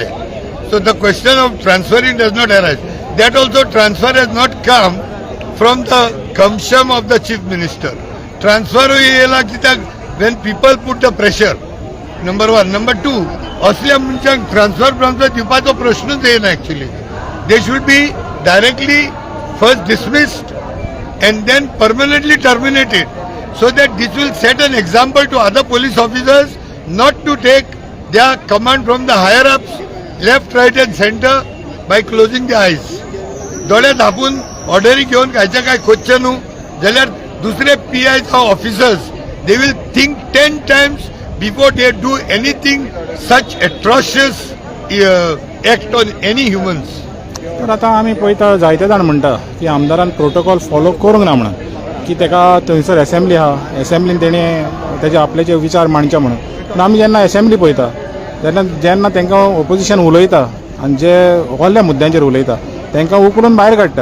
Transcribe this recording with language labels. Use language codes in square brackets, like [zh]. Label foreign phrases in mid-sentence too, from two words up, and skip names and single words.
[en] so the question of transferring does not arise. that also transfer has not come from the command of the Chief Minister. [kok] ट्रान्सफर येयला कित्याक [en] when people put the pressure. number 1. [kok] नंबर 2, असल्या मनशांक ट्रान्सफर दिवपाचो प्रश्नच येना. [en] actually they should be directly first dismissed and then permanently terminated, so that this will set an example to other police officers not to take their command from the higher ups left, right and center by closing their eyes. [kok] दोळे धापून ऑर्डरी घेऊन कायच्या काय खोदचे न्हू जाल्यार दुसरे PI ऑफिसर्स [en] they will think 10 times before they do anything such atrocious act on any humans. [kok] तर आतां आमी पळयता जायते जाण म्हणटा की आमदारान [en] protocol follow [kok] करूंक ना म्हणून की ताका थंयसर एसेंब्ली आहा एसेंब्लीन तेणी तेजे आपले विचार मांडचे म्हणून. पूण आमी जेन्ना एसेंब्ली पळयता जेन्ना तांकां ओपोजिशन उलयता आनी जे व्हडल्या मुद्द्यांचेर उलयता तांकां उखलून भायर काडटा.